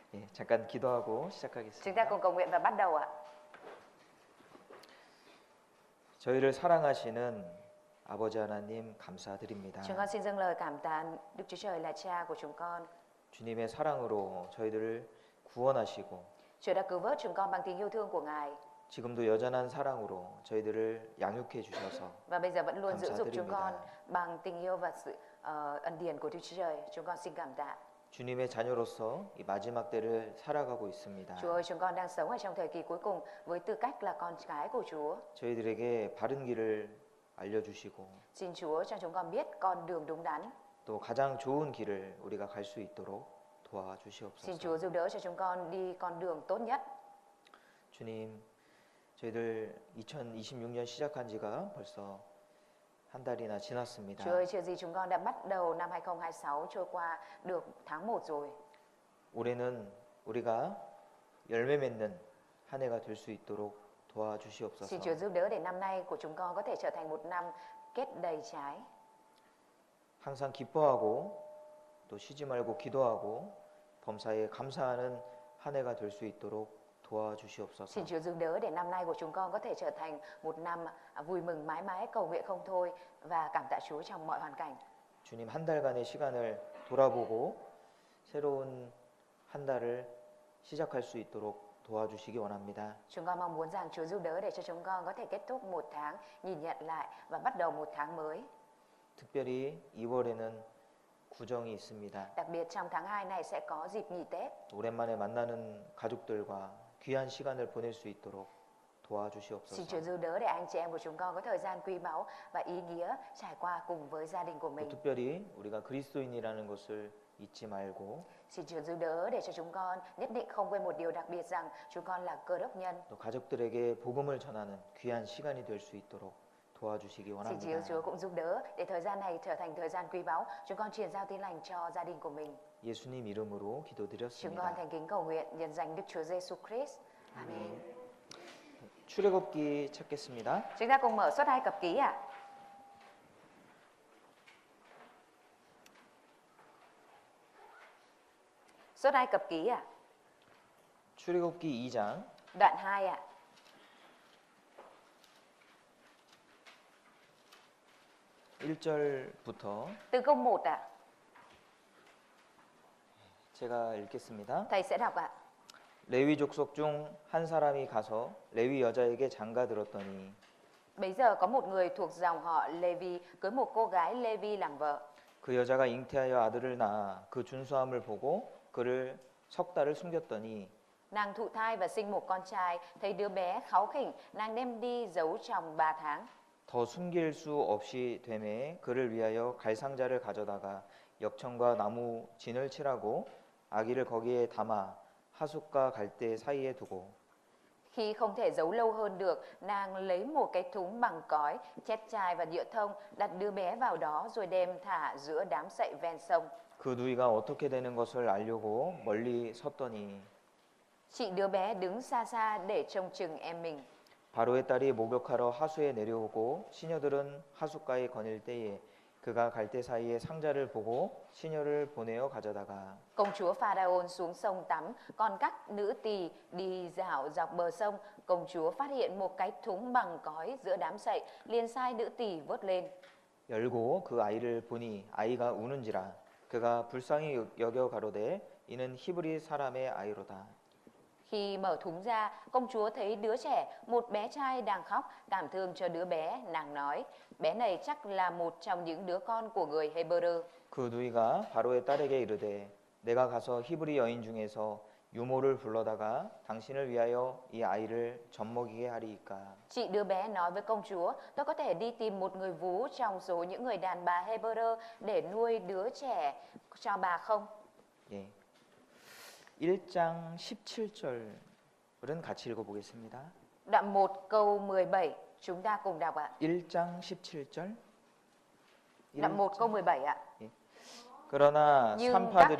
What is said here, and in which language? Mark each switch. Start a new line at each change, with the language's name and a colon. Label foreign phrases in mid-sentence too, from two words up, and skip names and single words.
Korean: 예, 잠깐 기도하고
Vietnamese: Chúng ta
Korean: 시작하겠습니다.
Vietnamese: cùng cầu nguyện và bắt đầu ạ.
Korean: 저희를 사랑하시는 아버지 하나님 감사드립니다.
Vietnamese: Chúng con xin dâng lời cảm tạ Đức Chúa Trời là Cha của chúng con.
Korean: 주님의 사랑으로 저희들을 구원하시고
Vietnamese: Chúa đã cứu vớt chúng con bằng tình yêu thương của Ngài
Korean: 지금도 여전한 사랑으로 저희들을 양육해 주셔서
Vietnamese: và bây giờ vẫn luôn dưỡng dục chúng con
Korean: 감사드립니다.
Vietnamese: bằng tình yêu và sự ân điển của Đức Chúa Trời. Chúng con xin cảm tạ.
Korean: 주님의 자녀로서 이 마지막 때를 살아가고 있습니다.
Vietnamese: Chúa ơi, chúng con đang sống ở trong thời kỳ cuối cùng với tư cách là con cái của Chúa.
Korean: 저희들에게 바른 길을 알려주시고
Vietnamese: Xin Chúa cho chúng con biết con đường đúng đắn.
Korean: 또 가장 좋은 길을 우리가 갈 수 있도록
Vietnamese: Xin
Korean: 도와주시옵소서.
Vietnamese: Chúa giúp đỡ cho chúng con đi con đường tốt nhất.
Korean: 주님, 저희들 2026년 시작한 지가 벌써 한 달이나 지났습니다.
Vietnamese: Chúa ơi, chưa gì chúng con đã bắt đầu năm 2026 trôi qua được tháng 1 rồi.
Korean: 올해는 우리가 열매 맺는 한 해가 될 수 있도록 도와주시옵소서.
Vietnamese: Xin Chúa giúp đỡ để năm nay của chúng con có thể trở thành một năm kết đầy trái.
Korean: 항상 기뻐하고 또 쉬지 말고 기도하고 범사에 감사하는 한 해가 될 수 있도록 도와주시옵소서.
Vietnamese: Xin Chúa giúp đỡ để năm nay của chúng con có thể trở thành một năm vui mừng mãi mãi, cầu nguyện không thôi và cảm tạ Chúa trong mọi hoàn cảnh.
Korean: 주님, 한 달간의 시간을 돌아보고 새로운 한 달을 시작할 수 있도록 도와주시기 원합니다.
Vietnamese: Chúng con mong muốn rằng Chúa giúp đỡ để cho chúng con có thể kết thúc một tháng, nhìn nhận lại và bắt đầu một tháng mới.
Korean: 특별히 2월에는 구정이 있습니다.
Vietnamese: Đặc biệt trong tháng 2 này sẽ có dịp nghỉ Tết.
Korean: 오랜만에 만나는 가족들과 귀한 시간을 보낼 수 있도록
Vietnamese: Xin
Korean: 도와주시옵소서.
Vietnamese: Chúa giúp đỡ để anh chị em của chúng con có thời gian quý báu và ý nghĩa trải qua cùng với gia đình của
Korean: 또
Vietnamese: mình.
Korean: 특별히 우리가 그리스도인이라는 것을 잊지 말고
Vietnamese: Xin Chúa giúp đỡ để cho chúng con nhất định không quên một điều đặc biệt rằng chúng con là Cơ Đốc nhân.
Korean: 또 가족들에게 복음을 전하는 귀한 시간이 될 수 있도록 도와주시기
Vietnamese: Xin
Korean: 원합니다.
Vietnamese: Chúa cũng giúp đỡ để thời gian này trở thành thời gian quý báu, chúng con truyền giao tin lành cho gia đình của mình.
Korean: 예수님 이름으로
Vietnamese: Chúng con
Korean: 기도드렸습니다.
Vietnamese: thành kính cầu nguyện nhân danh Đức Chúa Giêsu Christ. Amen.
Korean: 출애굽기 찾겠습니다.
Vietnamese: Chúng ta cùng mở Xuất Ai Cập ký ạ. Xuất Ai Cập ký ạ.
Korean: 출애굽기 2장
Vietnamese: Đoạn 2 ạ.
Korean: 1절부터
Vietnamese: Từ câu 1 ạ.
Korean: 제가 읽겠습니다.
Vietnamese: Thầy sẽ đọc ạ.
Korean: 레위 족속 중 한 사람이 가서 레위 여자에게 장가 들었더니
Vietnamese: Bấy giờ có một người thuộc dòng họ Lê-vi cưới một cô gái Lê-vi làm vợ.
Korean: 그 여자가 잉태하여 아들을 낳아 그 준수함을 보고 그를 석 달을 숨겼더니
Vietnamese: Nàng thụ thai và sinh một con trai, thấy đứa bé kháu khỉnh, nàng đem đi giấu trong 3 tháng.
Korean: 더 숨길 수 없이 되매 그를 위하여 갈상자를 가져다가 역청과 나무 진을 칠하고 아기를 거기에 담아 하숫과 갈대 사이에 두고
Vietnamese: Khi không thể giấu lâu hơn được, nàng lấy một cái thúng bằng cói, chét chai và nhựa thông, đặt đứa bé vào đó rồi đem thả giữa đám sậy ven sông.
Korean: 그 누이가 어떻게 되는 것을 알려고 멀리 섰더니
Vietnamese: Chị đứa bé đứng xa xa để trông chừng em mình.
Korean: 바로의 딸이 목욕하러 하수에 내려오고 시녀들은 하숫가에 거닐 때에 그가 갈대 사이에 상자를 보고 시녀를 보내어 가져다가
Vietnamese: Công chúa Pharaon xuống sông tắm, còn các nữ tỳ đi dạo dọc bờ sông. Công chúa phát hiện một cái thúng bằng cói giữa đám sậy, liền sai nữ tỳ vớt lên.
Korean: 열고 그 아이를 보니 아이가 우는지라 그가 불쌍히 여겨 가로되 이는 히브리 사람의 아이로다.
Vietnamese: Khi mở thúng ra, công chúa thấy đứa trẻ, một bé trai đang khóc, cảm thương cho đứa bé. Nàng nói, bé này chắc là một trong những đứa con của người Hebrew.
Korean: 그 누이가 바로의 딸에게 이르되 내가 가서 히브리 여인 중에서 유모를 불러다가 당신을 위하여 이 아이를 젖먹이게 하리이까.
Vietnamese: Chị đứa bé nói với công chúa, tôi có thể đi tìm một người vú trong số những người đàn bà Hebrew để nuôi đứa trẻ cho bà không?
Korean: 예. 1장 17절은 같이 읽어보겠습니다.
Vietnamese: Đoạn 1 câu 17, chúng ta cùng đọc ạ.
Korean: 1장 17절.
Vietnamese: Đoạn 1 câu 17 ạ.
Korean: 그러나
Vietnamese: Nhưng các
Korean: 산파들이